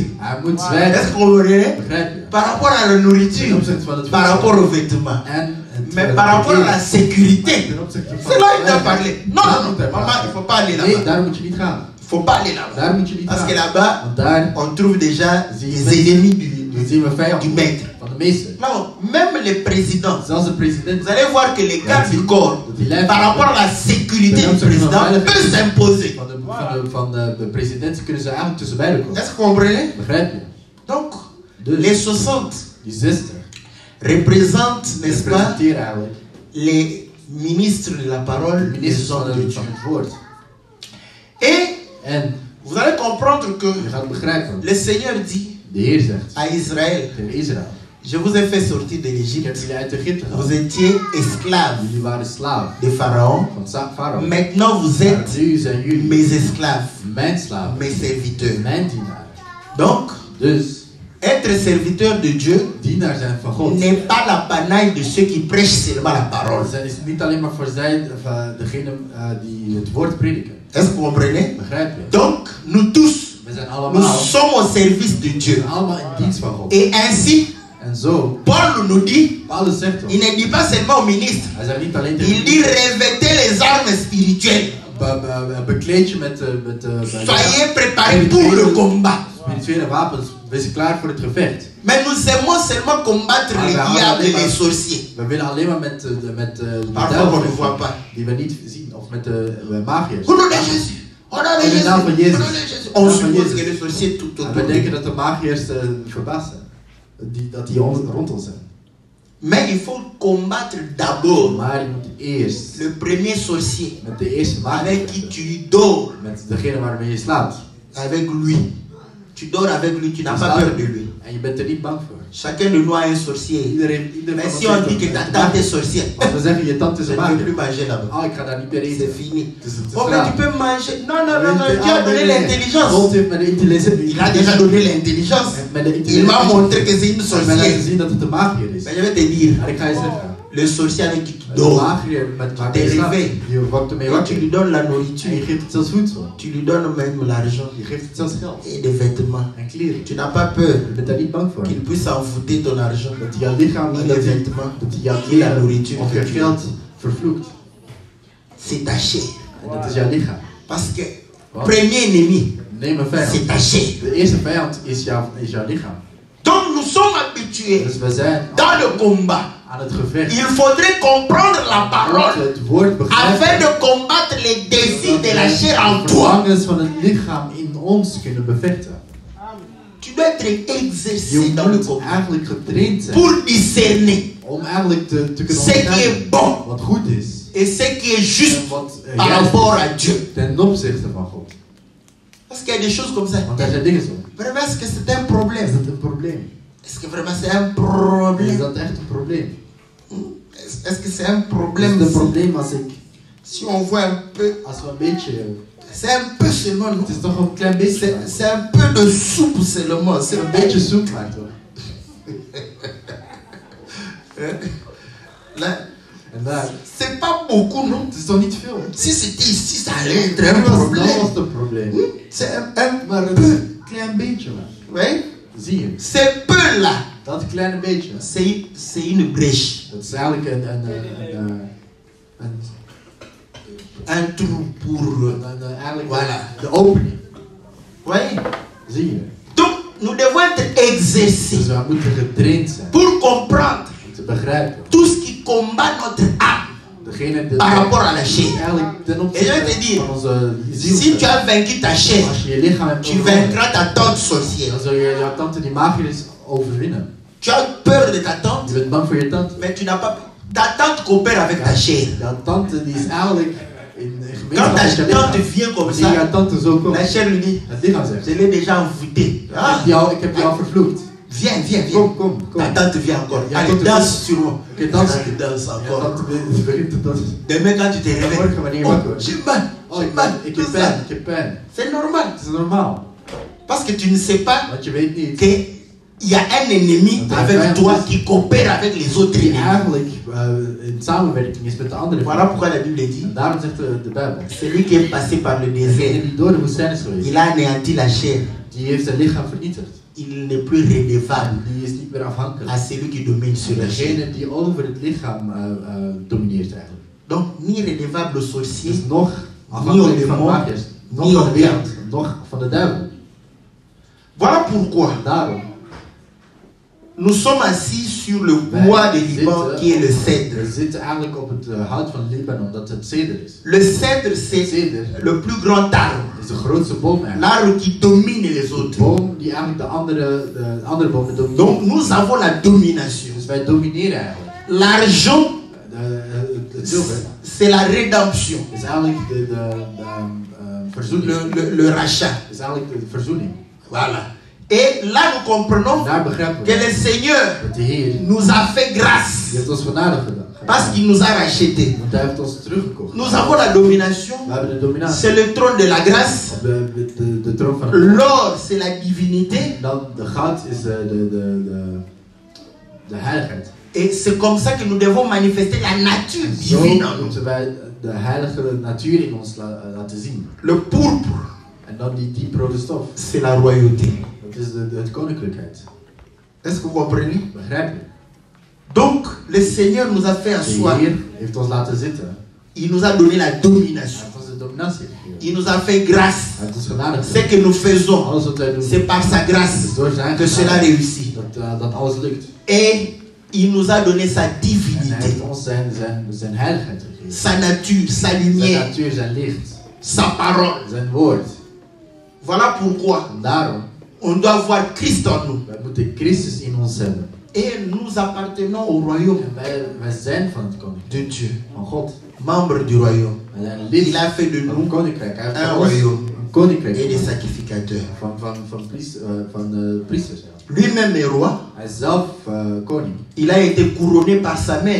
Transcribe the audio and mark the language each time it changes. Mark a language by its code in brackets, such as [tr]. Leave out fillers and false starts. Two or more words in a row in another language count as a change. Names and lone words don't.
[nl] Hij moet [fr] Est-ce [nl] zwijgen. [fr] que vous comprenez? [nl] Begrijp je? [fr] Par rapport à la [nl] Ten [fr] nourriture, [nl] opzichte van het [fr] par [nl] voedsel. [fr] rapport aux vêtements, [nl] En het [fr] mais par rapport à la sécurité. [nl] ten opzichte van [fr] C'est là qu'il [nl] het [fr] doit parler. Non, [nl] Daar [fr] non, [nl] moet hij [fr] non, maman, [nl] praten. [fr] il ne faut pas aller [nl] Nee, [fr] là-bas. [nl] daar moet je niet gaan. [fr] Il ne faut pas aller là-bas. [nl] Daar moet je niet [fr] Parce que [nl] gaan. [fr] là-bas, [nl] Want daar [fr] on trouve déjà [nl] zie [fr] les [nl] je [fr] ennemis [nl] dan zien we [fr] du [nl] vijanden [fr] maître. [nl] van de meester. [fr] Non, même les présidents. [nl] Zelfs de president. [fr] Vous allez voir que les gardes du corps, par rapport à la sécurité du président, peut s'imposer. [nl] Van de president kunnen ze eigenlijk tussen beiden komen. [fr] Est-ce que vous comprenez? [nl] Begrijp je? [fr] Donc, [nl] Dus [fr] les 60 [nl] die 60 [fr] représentent, n'est-ce pas, [nl] representeren eigenlijk [fr] les ministres de la parole, [nl] de [fr] les [nl] ministers [fr] hommes de Dieu. [nl] van het woord. [fr] Et [nl] En [fr] vous allez comprendre que [nl] je gaat begrijpen, [fr] le Seigneur dit [nl] de Heer zegt [fr] à Israël, [nl] tegen Israël, [fr] je vous ai fait sortir de [nl] ik heb [fr] l'Égypte. [nl] jullie uit Egypte [fr] Vous [nl] gehaald. [fr] étiez esclaves [nl] Jullie waren slaven [fr] de Pharaon. [nl] van Farao. [fr] Maintenant, vous [nl] Maar [fr] êtes [nl] nu zijn jullie [fr] mes esclaves, [nl] mijn slaven, [fr] mes serviteurs. [nl] mijn dienaren. [fr] Donc, [nl] Dus [fr] être serviteur de Dieu [nl] dienaar zijn van God. [fr] n'est pas l'apanage de ceux qui prêchent seulement la parole. [nl] Het is niet alleen maar voor zij, degene die het woord prediken. [fr] Est-ce que vous comprenez? [nl] Begrijp je? [fr] Donc, nous tous, [nl] We zijn [fr] nous [nl] allemaal, [fr] sommes au service de [nl] we [fr] Dieu. [nl] zijn allemaal in dienst van God. [fr] Et ainsi, [nl] En zo, [fr] Paul nous dit, [nl] Paulus zegt [fr] il [nl] ons, [fr] ne dit pas seulement au ministre, [nl] hij zegt niet alleen [fr] il [nl] tegen [fr] dit revêtez les armes spirituelles. [nl] bekleed je met [fr] Soyez préparés pour le combat. [nl] spirituele wapens, wees klaar voor het gevecht. [fr] Mais nous aimons seulement combattre les diables et les sorciers. [nl] We willen alleen maar met de [fr] Parfois, on ne voit pas. [nl] die we niet zien, of met de magiërs. [fr] Au nom de Jésus. Au nom de [nl] In de [fr] Jésus. [nl] naam van [fr] Au nom de [nl] Jezus. [fr] Jésus. On [nl] In de naam van [fr] suppose [nl] Jezus. [fr] que les sorciers tout [nl] En [fr] autour [nl] we [fr] de [nl] denken nous. dat de magiërs verbaasd zijn. Dat die rond ons zijn. [fr] Mais il faut combattre d'abord [nl] Maar je moet eerst [fr] le premier sorcier [nl] met de eerste [fr] avec [nl] magiër [fr] qui [nl] vechten. [fr] tu dors. [nl] Met degene waarmee je slaapt. [fr] Avec lui. Tu dors avec lui, tu n'as pas peur de lui. [nl] En je bent er niet bang voor. [fr] Chacun de nous a un sorcier. [nl] Iedereen [fr] Mais [nl] van [fr] si [nl] ons [fr] on [nl] heeft [fr] dit que [nl] een [fr] ta tante est sorcière, [nl] Als we zeggen je tante is [fr] je [nl] een [fr] ne peux plus [nl] magier. [fr] manger là-bas. [nl] Oh, ik ga daar niet meer eten. [fr] C'est fini. [nl] Het is [fr] Oh, mais tu [nl] raar. [fr] peux manger. Non, non, non, non. Dieu a donné [nl] God [fr] l'intelligence. [nl] heeft me de intelligentie. [fr] Il a déjà donné l'intelligence. Il m'a montré que c'est une [nl] Hij heeft mij laten [fr] sorcière. [nl] zien dat het een magier is. [fr] Mais je vais te dire, [nl] Maar ik ga je zeggen. [fr] le sorcier avec qui tu [nl] De [fr] dors, [nl] magier met [fr] te [nl] waarmee je slaapt. [fr] réveilles. [nl] Je wacht ermee [fr] quand tu [nl] wakker. [fr] lui donnes la [nl] En je [fr] nourriture, [nl] geeft het zelfs voedsel. [fr] tu lui donnes même l'argent [nl] Je geeft het zelfs geld. [fr] et des vêtements. [nl] En kleren. [fr] Tu n'as pas peur [nl] Je bent daar niet bang voor. [fr] qu'il puisse envoûter ton argent [nl] Dat hij jouw lichaam, [fr] et [nl] dat [fr] les [nl] hij [fr] vêtements [nl] jouw [fr] et la [nl] kleren [fr] nourriture [nl] of [fr] que [nl] je [fr] tu [nl] geld [fr] as. [nl] vervloekt. [fr] C'est ta chair. [nl] En dat is jouw lichaam. [fr] Parce que [nl] Wat? [fr] premier ennemi, [nl] Neem een [fr] c'est [nl] vijand. [fr] ta chair. [nl] De eerste vijand is jouw lichaam. [fr] Donc nous sommes habitués [nl] Dus we zijn [fr] dans le combat. [nl] aan het gevecht. [fr] Il faudrait comprendre la [nl] We [fr] parole [nl] moeten het woord [fr] afin [nl] begrijpen. [fr] de combattre les désirs de la chair en [nl] De [fr] toi. [nl] verlangens van het lichaam in ons kunnen bevechten. [fr] Tu dois être exercé [nl] Je [fr] dans le [nl] moet [fr] combat [nl] eigenlijk getraind zijn [fr] pour discerner [nl] om eigenlijk te kunnen [fr] ce qui est [nl] onderscheiden [fr] bon [nl] wat goed is [fr] et ce qui est juste [nl] en wat [fr] par [nl] juist [fr] rapport [nl] is [fr] à Dieu. [nl] ten opzichte van God. [fr] Parce qu'il y a des choses comme ça. [nl] Want er zijn dingen zo. [fr] Vraiment, est-ce que c'est un [nl] Is [fr] problème? [nl] dat een probleem? [fr] Est-ce que vraiment c'est un [nl] Is [fr] problème? [nl] dat echt een probleem? [fr] Est-ce que c'est un [nl] Is [fr] problème? [nl] het een probleem als [fr] Si on voit un peu, [nl] we een beetje... [fr] c'est un peu seulement, non? [nl] Het is toch een klein beetje. [fr] C'est un peu de soupe seulement. C'est [nl] Een beetje soep maakt hoor. [fr] Là, [nl] En daar. [fr] c'est pas beaucoup, non? [nl] Het is toch niet veel? [fr] Si c'était ici, ça allait être un [nl] Dat was [fr] problème. [nl] het een probleem. [fr] C'est un [nl] Maar [fr] peu. [nl] een klein beetje maar. [fr] Oui? [nl] Zie je? [fr] C'est peu là. [nl] Dat kleine beetje. [fr] C'est une brèche. [nl] Dat is eigenlijk [fr] Un trou pour. [nl] eigenlijk [fr] Voilà. [nl] de opening. [fr] Oui? [nl] Zie je? [fr] Donc, nous devons être exercés exercer [nl] Dus we moeten getraind zijn [fr] pour comprendre [nl] om te begrijpen. [fr] tout ce qui combat notre âme Degene par rapport à la chair. [nl] eigenlijk ten [fr] Et je [nl] opzichte [fr] vais te dire, [nl] van onze ziel. [fr] si tu as vaincu ta chair, [nl] Als je je lichaam hebt [fr] tu [nl] overwonnen, [fr] vaincras ta tante sorcière. [nl] dan zul je jouw tante die magier is overwinnen. [fr] Tu as peur de ta [nl] Je [fr] tante, [nl] bent bang voor je tante. [fr] mais tu n'as pas peur. Ta tante coopère avec ta chair. [nl] Jouw tante die is eigenlijk in [fr] Quand [nl] gemeenschap [fr] ta [nl] met je lichaam. [fr] tante vient comme [nl] Wanneer jouw [fr] ça, [nl] tante zo komt, [fr] la chair lui dit, [nl] het lichaam zegt, [fr] je l'ai déjà envoûté. Ah, [nl] ik heb jou vervloekt. [fr] viens, viens, viens. [nl] Kom, kom, kom. [fr] Ta tante vient encore. [nl] Ja, [fr] Allez, [nl] tante [fr] danse sur moi. [nl] Oké, dans. [fr] Allez, danse [nl] Jouw [fr] encore. [nl] tante begint te dansen. [fr] Demain, quand tu te [nl] Morgen [fr] réveilles, [nl] wanneer je [fr] oh, [nl] wakker wordt. [fr] j'ai mal, [nl] Oh, [fr] j'ai mal. [nl] ik [fr] tout [nl] heb [fr] ça. [nl] pijn, ik heb pijn. [fr] C'est normal. [nl] Het is normaal. [fr] Parce que tu ne sais pas [nl] Want je weet niet [fr] qu'il y a un ennemi avec toi qui coopère avec les autres [nl] die [fr] ennemis. [nl] eigenlijk in samenwerking is met de andere. [fr] Voilà pourquoi la Bible dit, [nl] En daarom zegt de Bijbel. [fr] celui qui est passé par le [nl] Degene [fr] désert, [nl] die door de woestijn is geweest, [fr] il a anéanti la chair. [nl] die heeft zijn lichaam vernietigd. [fr] Il n'est plus redevable [nl] Die is niet meer afhankelijk. [fr] à celui qui domine sur la chair. [nl] Degene die over het lichaam domineert eigenlijk. [fr] Donc, ni redevable au sorcier, [nl] Dus nog afhankelijk van [fr] démon, [nl] magiërs, nog [fr] ni [nl] van [fr] au [nl] de wereld, nog van de duivel. [fr] Voilà pourquoi [nl] Daarom, [fr] nous sommes assis sur le bois de Liban qui est le cèdre. [nl] we zitten eigenlijk op het hout van Libanon, dat het ceder is. [fr] Le cèdre, c'est [nl] Ceder [fr] le plus grand arbre. [nl] is de grootste boom eigenlijk. [fr] L'arbre qui domine les [nl] De [fr] autres. [nl] boom die eigenlijk de andere bomen domineert. [fr] Donc, nous avons la domination. [nl] Dus wij domineren eigenlijk. [fr] L'argent, [nl] Het zilver [fr] c'est la rédemption. [nl] is eigenlijk de verzoening. [fr] Le rachat. [nl] Is eigenlijk de verzoening. [fr] Voilà. Et là, nous comprenons [nl] Daar begrijpen [fr] que [nl] we [fr] le Seigneur [nl] dat de Heer [fr] nous a fait [nl] die [fr] grâce [nl] heeft ons genade gedaan. [fr] parce qu'il nous a rachetés. [nl] Want hij heeft ons teruggekocht. [fr] Nous avons la domination. [nl] We hebben de dominatie. [fr] C'est le trône de la grâce. [nl] De troon van het God. [fr] L'or, c'est la divinité. [nl] Dan de goud is de heiligheid. [fr] Et c'est comme ça que nous devons manifester la nature [nl] Zo [fr] divine en nous. [nl] moeten wij de heilige natuur in ons laten zien. [fr] Le pourpre, [nl] En dan die dieprode stof. [fr] c'est la royauté. [nl] Dat is het koninklijkheid. [fr] Est-ce que vous comprenez? [nl] Begrijp je? [fr] Donc, le Seigneur nous a fait [nl] De [fr] asseoir. [nl] Heer heeft ons laten zitten. [fr] Il nous a donné la [nl] Hij [fr] domination. [nl] heeft ons de dominatie gegeven. [fr] Il nous a fait grâce. [nl] Hij heeft ons genade [fr] Ce [nl] gegeven. [fr] que nous faisons, [nl] Alles wat wij doen, [fr] c'est par sa [nl] is [fr] grâce [nl] door zijn [fr] que cela [nl] genade [fr] réussit. [nl] dat alles lukt. [fr] Et il nous a donné sa [nl] En hij [fr] divinité, [nl] heeft ons zijn heiligheid gegeven. [fr] sa nature, sa [nl] Zijn [fr] lumière, [nl] natuur, zijn licht, [fr] sa parole. [nl] zijn woord. [fr] Voilà pourquoi [nl] En daarom, [fr] on doit voir Christ en nous. [nl] wij moeten Christus in ons hebben. [fr] Et nous appartenons au royaume [nl] En wij zijn van het koninkrijk, [fr] de Dieu, [nl] van God. [fr] membres du royaume. [nl] Wij zijn lid [fr] Il a fait de [nl] van het [fr] nous [nl] koninkrijk. Hij heeft [fr] un [nl] van ons [fr] royaume [nl] een koninkrijk [fr] et des [nl] gemaakt. [fr] sacrificateurs. [nl] Van priesters. Ja. [fr] Lui-même est roi. [nl] Hij is zelf koning. [fr] Il a été couronné par sa mère.